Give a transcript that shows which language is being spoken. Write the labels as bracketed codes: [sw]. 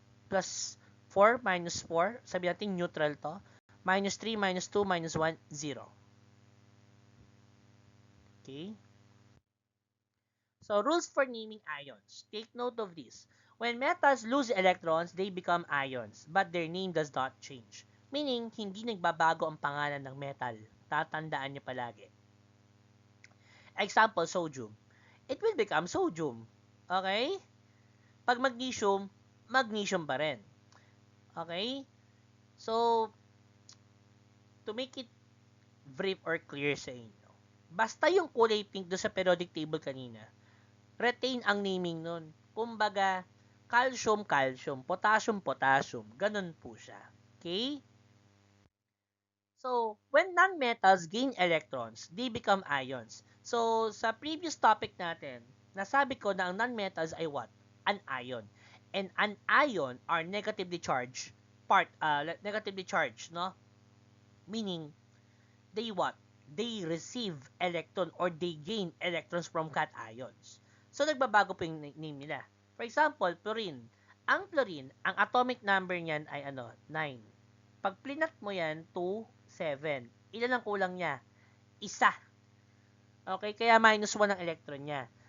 [en] Plus 4. Minus 4. [tl] Sabihin natin, neutral to. [en] Minus 3. Minus 2. Minus 1. 0. Okay? So, rules for naming ions. Take note of this. When metals lose electrons, they become ions, but their name does not change. [tl] Meaning, hindi nagbabago ang pangalan ng metal. Tatandaan niyo palagi. Example, sodium. [en] It will become sodium. Okay? [tl] Pag magnesium, magnesium pa rin. [en] Okay? [tl] So, [en] to make it brief or clear [tl] sa inyo, basta yung kulay pink doon sa periodic table kanina, retain ang naming nun. Kumbaga, calcium, calcium, potassium, potassium. Ganun po siya. Okay? [en] So, when non-metals gain electrons, they become ions. [tl] So, sa previous topic natin, nasabi ko na ang non-metals ay what? [en] An ion. And an ion are negatively charged no? Meaning, they what? they receive electron or they gain electrons from cations. [tl] So, nagbabago po yung name nila. [en] For example, fluorine. [tl] Ang fluorine, ang atomic number niyan ay 9. Pag plinat mo yan, 2, 7. Ilan ang kulang niya? Isa. Okay, kaya -1 ang electron niya.